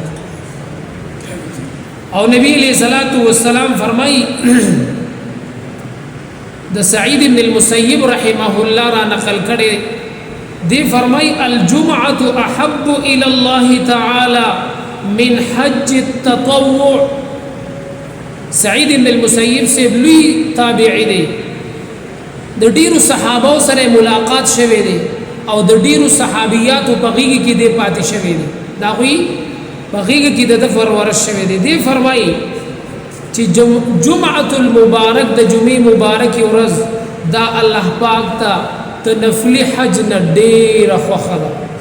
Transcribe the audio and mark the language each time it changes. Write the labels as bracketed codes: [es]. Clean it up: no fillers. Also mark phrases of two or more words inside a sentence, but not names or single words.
[ps] او نبی [ar] علیہ الصلوۃ والسلام [ps] فرمای د سعید بن المسیب [ar] رحمه الله [ps] را نقل کړي دی فرمای [ar] الجمعۃ احب الی الله تعالی من حج التطوع. [ps] سعید بن المسیب سے لوی تابعی دی، د ډیرو صحابه سره ملاقات شوه دی او د ډیرو صحابیاتو په غیږ کې دی پاتې شوه دی، دا وی په غیږ کې د ورورش شوه دی. دی فرمای چې [ar] جمعۃ المبارک [ps] د جمعې مبارک ورځ دا الله پاک ته د نفلی حج نه ډیره خوښه ده.